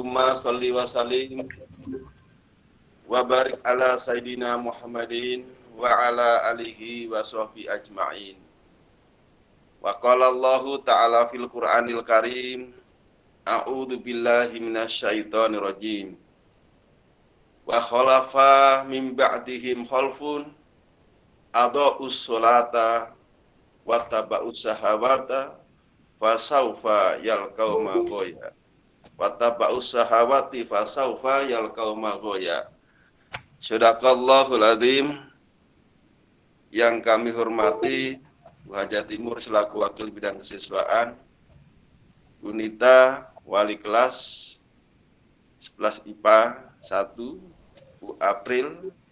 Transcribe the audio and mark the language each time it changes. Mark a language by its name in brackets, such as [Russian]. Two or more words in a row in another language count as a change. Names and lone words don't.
[Arabic] اللهم صل وسلم وبارك على سيدنا محمد وعلى آله وصحبه أجمعين. وقال الله تعالى في القرآن الكريم أعوذ بالله من الشيطان الرجيم. وخلف من بعدهم خلف أضاعوا الصلاة واتبعوا الشهوات فسوف يلقون غيا. واتبعوا الشهوات فسوف يلقون غيا. صدق الله العظيم. [Indonesian] Yang kami hormati Wajah Timur selaku Wakil Bidang Kesiswaan, Unita Wali Kelas 11 IPA 1, Bu April,